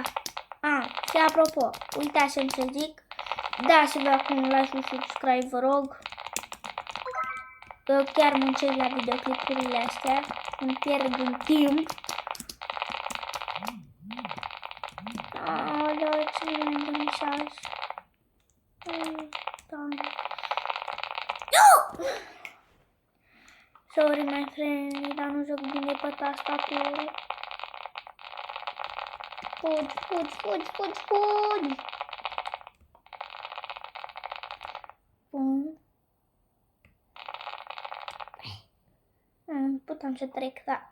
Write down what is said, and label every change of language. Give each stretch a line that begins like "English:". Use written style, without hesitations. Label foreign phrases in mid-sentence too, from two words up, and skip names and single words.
Romanian: Și apropo, uitați-mi să zic, dați-vă acum un like și subscribe, vă rog. Eu chiar muncesc la videoclipurile astea, îmi pierd din timp. Ce de mesaj.
English: Sorry, my friend,
Romanian: dar nu joc bine pe tastatură. Fugi. Bun. Putem să trec, da.